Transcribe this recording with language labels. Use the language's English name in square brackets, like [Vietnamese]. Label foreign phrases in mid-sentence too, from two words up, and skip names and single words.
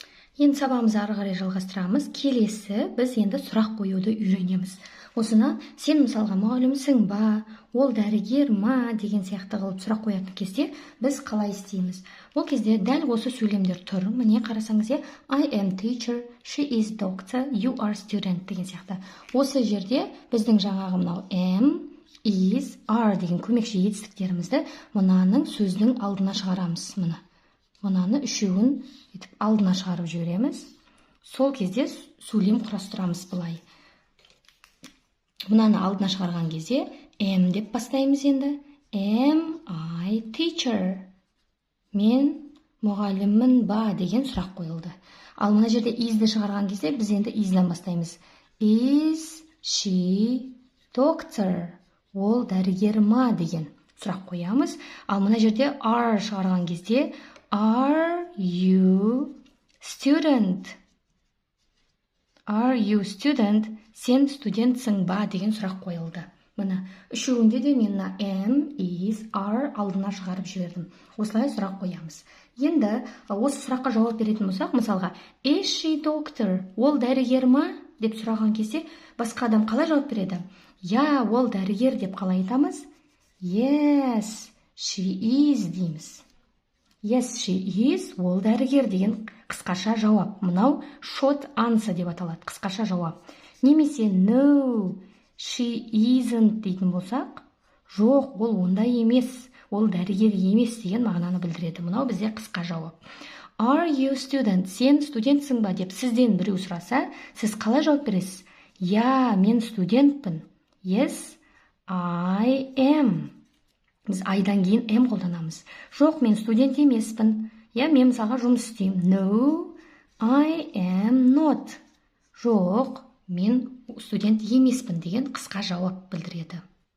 [Kazakh] Енді сабағымызды ары қарай жалғастырамыз. Келесі біз енді сұрақ қоюды үйренеміз. Осыны сен мысалға мұғалімсің ба, ол дәрігер ма деген сияқты қылып сұрақ қоятын кезде біз қалай істейміз? Ол кезде дәл осы сөйлемдер тұр. Міне қарасаңыз, [English] I am teacher, she is doctor, you are student [Kazakh] деген сияқты. Осы жерде біздің жаңағы мынау [English] am, is, are [Kazakh] деген көмекші етістіктерімізді мынаның сөздің алдына шығарамыз. Мынаны үшеуін алдына шығарып жібереміз. Сол кезде сөйлем құрастырамыз былай. Мынаны алдына шығарған кезде am деп бастаймыз енді. [English] Am I teacher? [Kazakh] Мен мұғаліммін ба деген сұрақ қойылды. Ал мына жерде is'ді шығарған кезде біз енді is'ден бастаймыз. [English] Is she doctor? [Kazakh] Ол дәрігер ма деген сұрақ қоямыз. Ал мына жерде are шығарған кезде [English] Are you student? Are you student? [Kazakh] Сен студентсің ба деген сұрақ қойылды. Мына үшеуінде де мен [English] am, is, are [Kazakh] алдына шығарып жібердім. Осылай сұрақ қоямыз. Енді осы сұраққа жауап беретін болсақ, мысалға, [English] is she doctor? [Kazakh] Ол дәрігер ма? Деп сұраған кезде басқа адам қалай жауап береді? Я, ол дәрігер деп қалай айтамыз? [English] Yes, she is дейміз. Yes, she is, [Kazakh] ол дәрігер деген қысқаша жауап. Мынау [English] short answer [Kazakh] деп аталады, қысқаша жауап. Немесе [English] no, she isn't [Kazakh] дейтін болсақ, жоқ, ол ондай емес, ол дәрігер емес деген мағынаны білдіреді. Мынау бізде қысқа жауап. [English] Are you student? [Kazakh] Сен студентсің ба деп сізден біреу сұраса, сіз қалай жауап бересіз? Я, мен студентпін. [English] Yes, I am. [Kazakh] Біз айдан кейін am қолданамыз. Жоқ, мен студент емеспін. Мен мысалға жұмыс істеймін. [English] No, I am not. [Kazakh] Жоқ, мен студент емеспін деген қысқа жауап білдіреді.